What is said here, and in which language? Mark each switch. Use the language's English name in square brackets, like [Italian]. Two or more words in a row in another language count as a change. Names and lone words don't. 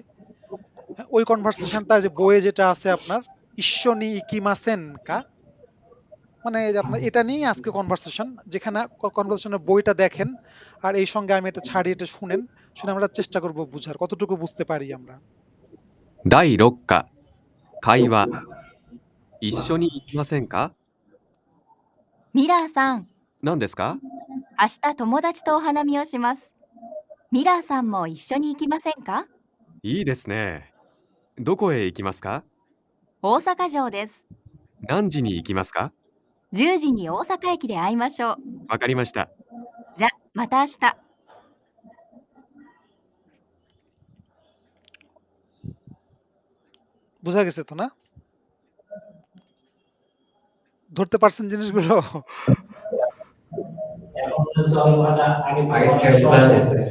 [Bangla] হ্যাঁ, ওই কনভারসেশনটা যে বইয়ে যেটা আছে আপনার [Japanese] 一緒に 行きません か, [Bangla] মানে এই যে আপনার এটা নিয়ে আজকে কনভারসেশন, যেখানে কনভারসেশনের বইটা দেখেন আর এই সঙ্গে আমি এটা ছাড়ি, এটা শুনে আমরা চেষ্টা করব বুঝার কতটুকু বুঝতে পারি আমরা। [Japanese] 第6課会話一緒に行きませんかミラーさん、何ですか明日友達とお花見をします。ミラーさんも一緒に行きませんか？いいですね。どこへ行きますか大阪城です。何時に行きますか 10時に大阪駅で会いましょう。わかりました。じゃ、また明日。 [Bangla] বোঝা গেছে তো না? ধরতে পারছেন জিনিসগুলো? এখন চলবাটা আগে আগের থেকে বোঝা যাচ্ছে।